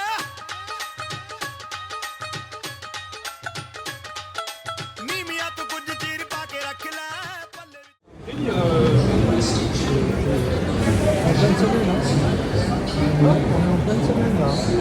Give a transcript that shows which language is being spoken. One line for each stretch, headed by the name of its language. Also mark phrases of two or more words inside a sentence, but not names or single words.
Punjabi: ਨੀਵੀਆਂ ਤੂੰ ਕੁਝ ਚੀਰ ਪਾ ਕੇ ਰੱਖ ਲੈ, ਪੱਲੇ ਵਿੱਚ
French: semaine. Hein. On est en pleine semaine là.